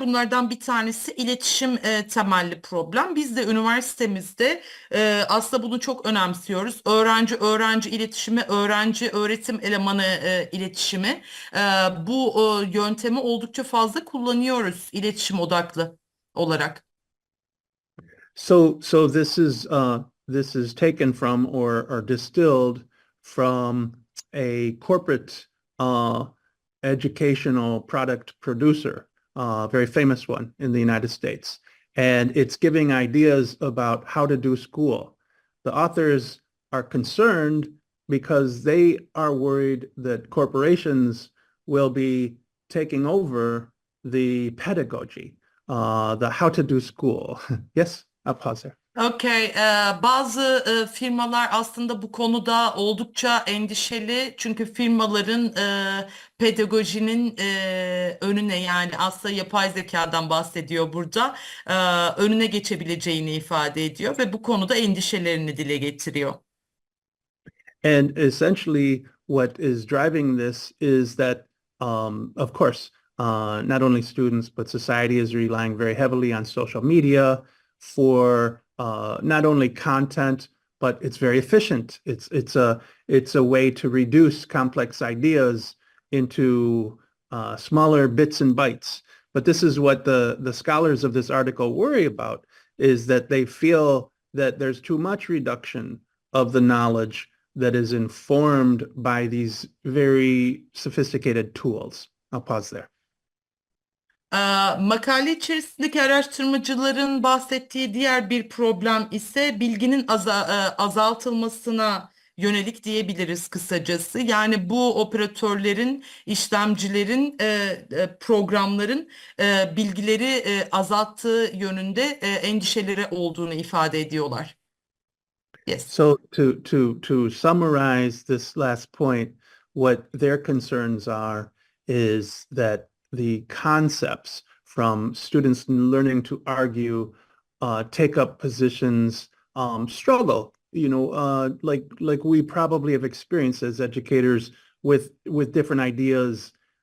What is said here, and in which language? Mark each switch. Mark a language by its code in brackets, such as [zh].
[tr] Bunlardan bir tanesi iletişim temelli problem. Biz de üniversitemizde aslında bunu çok önemsiyoruz. Öğrenci iletişimi, öğrenci öğretim elemanı iletişimi. Bu yöntemi oldukça fazla kullanıyoruz iletişim odaklı olarak. [en] So this is taken from or distilled from a corporate educational product producer, very famous one in the United States. And it's giving ideas about how to do school. The authors are concerned because they are worried that corporations will be taking over the pedagogy, the how to do school. Yes, I'll pause there. [tr] Okay, bazı firmalar aslında bu konuda oldukça endişeli çünkü firmaların pedagojinin önüne yani aslında yapay zekadan bahsediyor burada önüne geçebileceğini ifade ediyor ve bu konuda endişelerini dile getiriyor. [en] And essentially what is driving this is that, of course, not only students, but society is relying very heavily on social media for not only content, but it's very efficient. It's a way to reduce complex ideas into smaller bits and bytes. But this is what the scholars of this article worry about, is that they feel that there's too much reduction of the knowledge that is informed by these very sophisticated tools. I'll pause there. [tr] Makale içerisindeki araştırmacıların bahsettiği diğer bir problem ise bilginin azaltılmasına yönelik diyebiliriz kısacası. Yani bu operatörlerin, işlemcilerin, programların bilgileri azalttığı yönünde endişeleri olduğunu ifade ediyorlar. [en] Yes. So to summarize this last point, what their concerns are is that the concepts from students learning to argue, take up positions, struggle, like we probably have experienced as educators with different ideas.